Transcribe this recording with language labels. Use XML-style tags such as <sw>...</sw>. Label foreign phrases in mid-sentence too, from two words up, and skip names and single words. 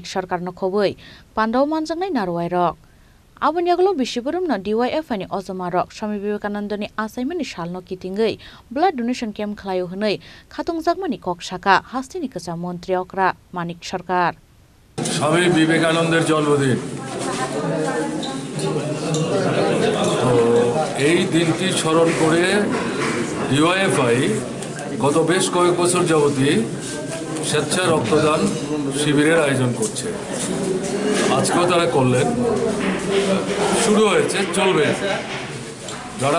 <trk>Sarkar no Kobui Pandaw Manjangai Narway Rock Abun Yaglo Bishiburum no DYFI ni Ozama Rock Swami Vivekanandani Asaimani Shalno Kitingai</trk> <en>Blood Donation Camp</en> <trk>Klayu Hunai Khatung Jagmani Kok Shaka Hastenika Montri Okra Manik Sarkar</trk> <bn>Swami Vivekananদের জন্মদিন তো এই দিনটি স্মরণ করে ডিওয়াইএফআই গত বেশ কয়েক বছর যাবতই স্বেচ্ছা রক্তদান শিবিরের আয়োজন করছে আজকেও তারা করলেন শুরু হয়েছে চলবে যারা</bn>